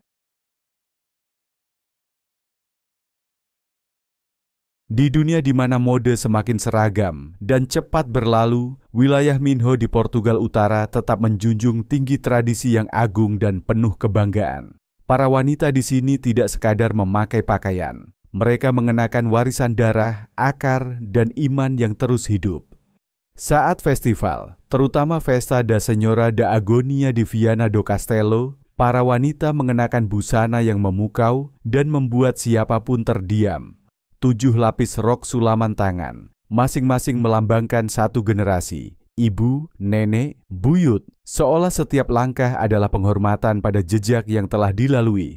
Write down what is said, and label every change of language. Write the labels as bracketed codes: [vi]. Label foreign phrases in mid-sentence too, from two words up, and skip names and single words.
[id] Di dunia di mana mode semakin seragam dan cepat berlalu, wilayah Minho di Portugal Utara tetap menjunjung tinggi tradisi yang agung dan penuh kebanggaan. Para wanita di sini tidak sekadar memakai pakaian. Mereka mengenakan warisan darah, akar, dan iman yang terus hidup. Saat festival, terutama Festa da Senhora da Agonia di Viana do Castelo, para wanita mengenakan busana yang memukau dan membuat siapapun terdiam. 7 lapis rok sulaman tangan, masing-masing melambangkan satu generasi, ibu, nenek, buyut, seolah setiap langkah adalah penghormatan pada jejak yang telah dilalui.